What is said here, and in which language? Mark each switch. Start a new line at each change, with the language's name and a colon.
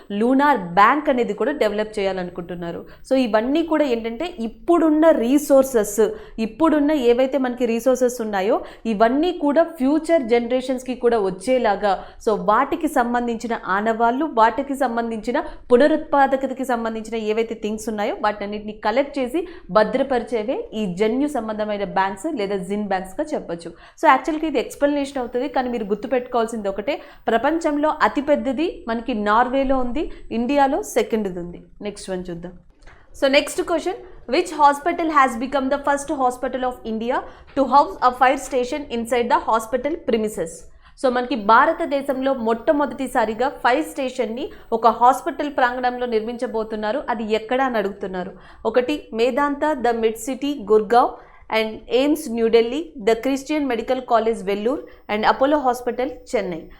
Telugu: Lunar bank అనేది కూడా develop చేయాలనుకుంటున్నారు. సో ఇవన్నీ కూడా ఏంటంటే ఇప్పుడున్న రీసోర్సెస్, ఇప్పుడున్న ఏవైతే మనకి రీసోర్సెస్ ఉన్నాయో ఇవన్నీ కూడా ఫ్యూచర్ జనరేషన్స్కి కూడా వచ్చేలాగా సో వాటికి సంబంధించిన ఆనవాళ్ళు, వాటికి సంబంధించిన పునరుత్పాదకతకి సంబంధించిన ఏవైతే థింగ్స్ ఉన్నాయో వాటన్నిటిని కలెక్ట్ చేసి భద్రపరిచేవే ఈ జన్యు సంబంధమైన బ్యాంక్స్ లేదా జిన్ బ్యాంక్స్గా చెప్పొచ్చు. సో యాక్చువల్గా ఇది ఎక్స్ప్లెనేషన్ అవుతుంది, కానీ మీరు గుర్తుపెట్టుకోవాల్సింది ఒకటే, ప్రపంచంలో అతిపెద్దది మనకి నార్వేలో ఉంది, ఇండియాలో సెకండ్ది ఉంది. నెక్స్ట్ వన్ చూద్దాం. So next question,
English: which hospital has become the first hospital of India to house a fire station inside the hospital premises?
Telugu: So మనకి భారతదేశంలో మొట్టమొదటిసారిగా ఫైర్ స్టేషన్ని ఒక హాస్పిటల్ ప్రాంగణంలో నిర్మించబోతున్నారు. అది ఎక్కడ అని అడుగుతున్నారు. ఒకటి Medanta the mid city Gurgaon and AIIMS New Delhi, the Christian medical college Vellore and Apollo hospital Chennai.